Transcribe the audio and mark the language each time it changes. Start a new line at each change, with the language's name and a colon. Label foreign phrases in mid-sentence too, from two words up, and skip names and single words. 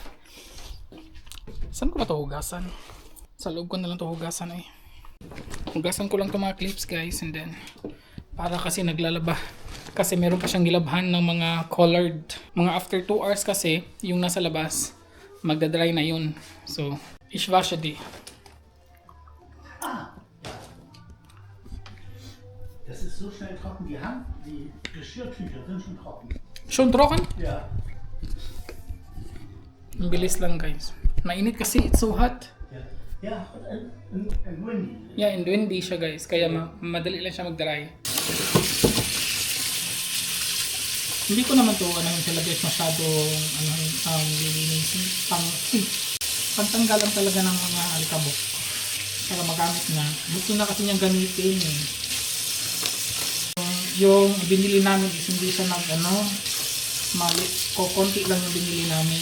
Filipino: Saan ko ba ito hugasan? Sa loob ko na lang ito hugasan Hugasan ko lang tong mga clips guys
English: and then
Filipino: para kasi naglalaba. Kasi meron pa siyang gilabhan ng mga colored. Mga after 2 hours kasi yung nasa labas magdadry na yun.
German: So, ich wasche die. Das ist so schnell trocken. Die Geschirrtücher sind schon trocken. Schon trocken? Ja.
Filipino: Ang bilis lang guys. Mainit kasi,
English: it's so hot. Ja, and windy. Yeah, and windy siya guys.
Filipino: Kaya madali lang siya mag-dry. Hindi ko naman to ano yung sila guys masyadong lilinisin pantanggalan talaga ng mga alikabok para magamit na. Gusto na kasi niyang gamitin eh. Yung binili namin is hindi siya mali, konti lang yung binili namin.